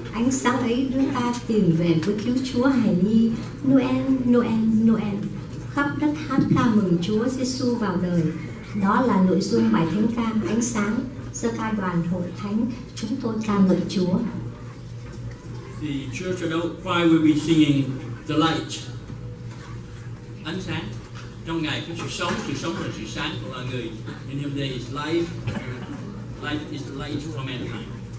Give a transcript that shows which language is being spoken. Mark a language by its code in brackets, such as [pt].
[vi] Ánh sáng ấy đưa ta tìm về với cứu Chúa hài nhi. Noel, Noel, Noel. Khắp đất hát ca mừng Chúa Giêsu vào đời. Đó là nội dung bài thánh ca Ánh sáng do ca đoàn hội thánh chúng tôi ca ngợi Chúa. [en] The church adult choir will be singing the light. [vi] Ánh sáng. Trong ngày có sự sống là sự sáng của mọi người. [en] In Him there is life. Life is the light for mankind.